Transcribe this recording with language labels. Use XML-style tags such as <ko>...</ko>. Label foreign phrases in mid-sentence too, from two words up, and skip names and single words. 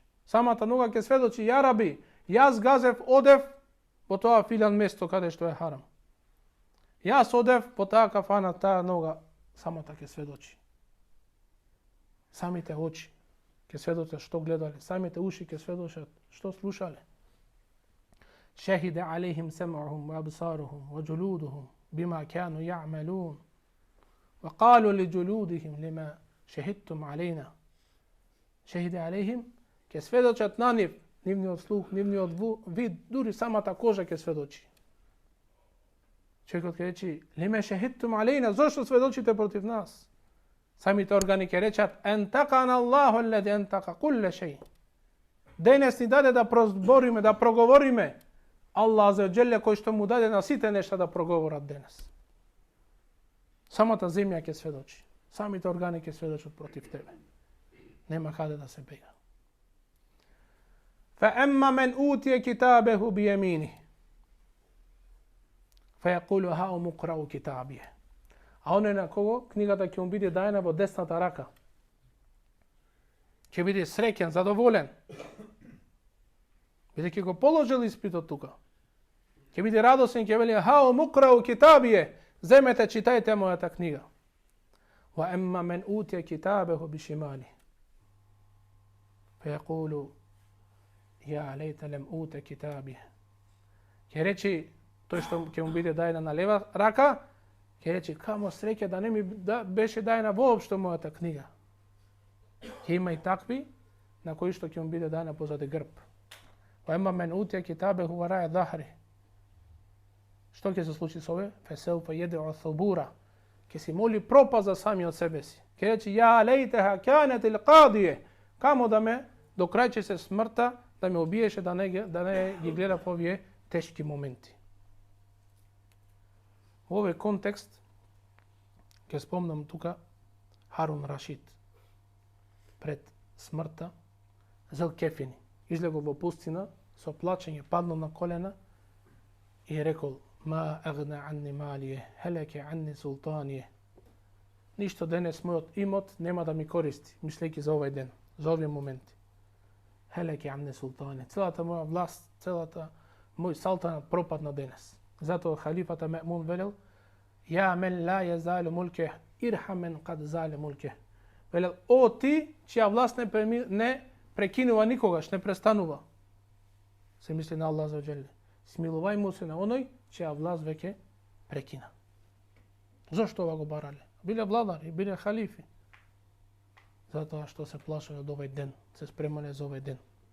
<mk>Самата нога ќе сведочи:</mk> <ar>"يا ربي,</ar> <mk>јас газев, одев во тоа филан место каде што е харам. Јас одев по таа кафана, таа нога." Самата ќе сведочи. Самите очи ќе сведочат што гледале, самите уши ќе сведочат што слушале.</mk> <ar>شهد عليهم سمعهم وأبصارهم وجلودهم بما كانوا يعملون. وقالوا لجلودهم لم شهدتم علينا. شهد عليهم</ar> <mk>ќе сведочат на нив, нивниот слух, нивниот вид, дури самата кожа ќе сведочи. Човекот ќе рече:</mk> <ar>"لم شهدتم علينا",</ar> <mk>зошто сведочите против нас? Самите органи ќе речат:</mk> <ar>"أنطقنا الله الذي أنطق كل شيء."</ar> <mk>Денес ни даде да прозбориме, да проговориме Аллах</mk> <ar>عز وجل,</ar> <mk>кој што му даде на сите нешта да проговорат денес. Самата земја ќе сведочи, самите органи ќе сведочат против тебе. Нема каде да се бега.</mk> <ar>فَأَمَّا مَنْ أُوتِيَ كِتَابَهُ بِيَمِينِهِ فَيَقُولُ هَاؤُمُ اقْرَءُوا كِتَابِيَهْ.</ar> <mk>А оној на кого книгата ќе му биде даена во десната рака, ќе биде среќен, задоволен, бидејќи го положил испитот тука. Ќе биде радосен, ќе вели:</mk> <ar>"هاؤم اقرءوا كتابيه",</ar> <mk>земете, читајте мојата книга.</mk> <ar>وأما من أوتي كتابه بشماله فيقول يا ليت لم أوت كتابي.</ar> <mk>Ќе речи тој што ќе му биде дајна на лева рака: Ќе рече, камо среќа да не ми беше дајна воопшто мојата книга. Ќе има и такви на кои што ќе му биде дајна позади грб.</mk> <ar>وأما من أوتي كتابه وراء ظهره.</ar> <mk>Што ќе се случи со ове?</mk> <ar>فسوف يدعو ثبورا.</ar> <mk>Ќе си моли пропаст за самиот себе си. Ќе рече,</mk> <ar>يا ليتها كانت القاضية.</ar> <mk>Камо да ме до крај ќе се смртта, да ме убиеше, да не ги гледа по овие тешки моменти. Во овој контекст ќе спомнам тука Харун Рашид пред смртта Зелкефини излегол во пустина со плачење, паднал на колена и рекол:</mk> <ar>ما أغنى عني ماليه هلك عني سلطانيه.</ar> <mk>Ништо денес мојот имот нема да ми користи, мислејќи за овој ден, за овие моменти.</mk> <ar>هلك عني سلطانيه.</ar> <mk>Целата моја власт, целата мој салтанат пропадна денес. Затоа халифата Маъмун велел:</mk> <ar>يا من لا يزول ملكه ارحم من قد زال ملكه.</ar> <mk>Велел: о ти чија власт не прекинува никогаш, не престанува. Се мисли на Аллах</mk> <ar>عز وجل.</ar> <mk>Смилувај му се на оној чија власт веќе прекина. Зошто ова го барале? Биле владари, биле халифи. Затоа што се плашале од овој ден, се спремале за овој ден.</mk>